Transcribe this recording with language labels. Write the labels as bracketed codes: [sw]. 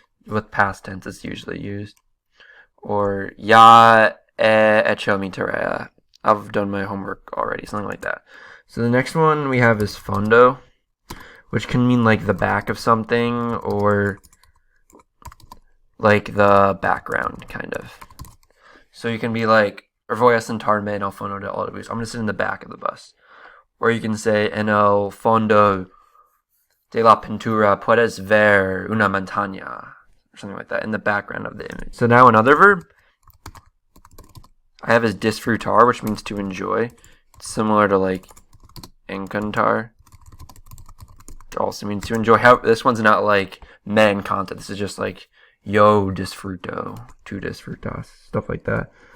[en] With past tense, it's usually used. Or [es] ya he hecho mi tarea. [en] I've done my homework already. Something like that. So the next one we have is fondo, which can mean like the back of something or like the background, kind of. So you can be like, [es] voy a sentarme en el fondo del autobús. [en] I'm going to sit in the back of the bus. Or you can say, [es] en el fondo de la pintura puedes ver una montaña. [en] Or something like that, in the background of the image. So now another verb I have is disfrutar, which means to enjoy. It's similar to like encantar. It also means to enjoy. How this one's not like [es] me encanta. [en] This is just like [es] yo disfruto, tu disfrutas, [en] stuff like that.